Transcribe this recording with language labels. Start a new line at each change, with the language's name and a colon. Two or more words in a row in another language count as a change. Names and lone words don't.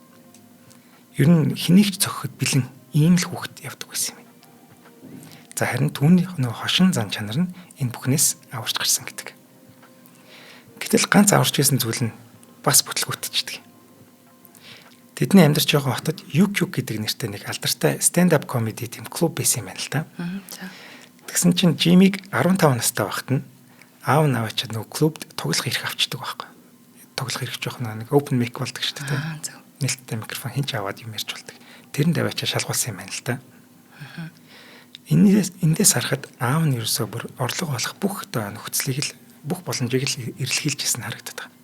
Mongolian: Ер нь хэнийг ч цохиход бэлэн ийм л хүүхд явдаг байсан юм. За харин түүний нөгөө хошин зан чанар нь энэ бүхнээс аварч гарсан гэдэг. Гэтэл ганц аварч байсан зүйл нь бас бүтлгүүтчихдээ. Тэдний амьдарч байгаа хотод UQ гэдэг нэртэй нэг алдартай
English: stand-up comedy team
Mongolian: клуб байсан юм байна л да. Тэгсэн чинь Жимиг 15 настай байхад нь аав нь аваачаад нөгөө клубд тоглох эрх авчдаг байхгүй. Тоглох эрх жоох нэг
English: open mic
Mongolian: болдог шүү дээ. Нээлттэй микрофон хинч аваад юм ярьж болдог. Тэрэнд аваачаа шалгуулсан юм байна л да. Эндээс харахад аав нь ерөөсөө бүр орлого олох бүх нөхцөлийг л бүх боломжийг л эрэлхийлжсэн харагдаад байгаа.